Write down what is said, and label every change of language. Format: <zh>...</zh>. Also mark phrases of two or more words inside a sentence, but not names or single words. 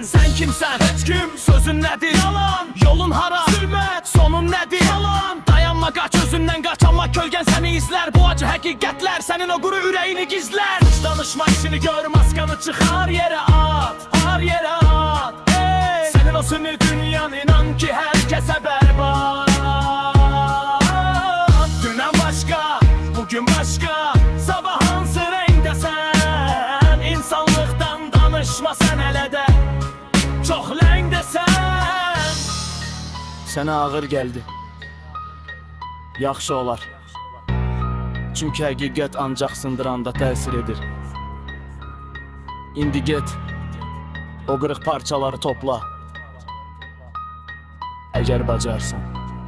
<az>Sən kimsən? Heç kim. Sözün nədir? Yalan. Yolun hara? Zülmət. Sonun nədir? Yalan. Dayanma, qaç özündən qaç, amma kölgən səni izlər. Bu acı həqiqətlər sənin o quru ürəyini gizlər. Hiç danışma, işini gör, maskanı çıxar yerə at, har yerə at. Sənin o sünni dünyan, inan ki</az> <tr>herkese berbat. Dünen başka, bugün başka, sabah hansı renkte sen? İnsanlıktan danışma sen hele de, çok lengde sen.</tr> <az>Sənə ağır geldi, yaxşı olar. Çünkü həqiqət ancaq sındıranda təsir edir. İndi get, o qırıq parçaları topla, əgər bacarsan.</az>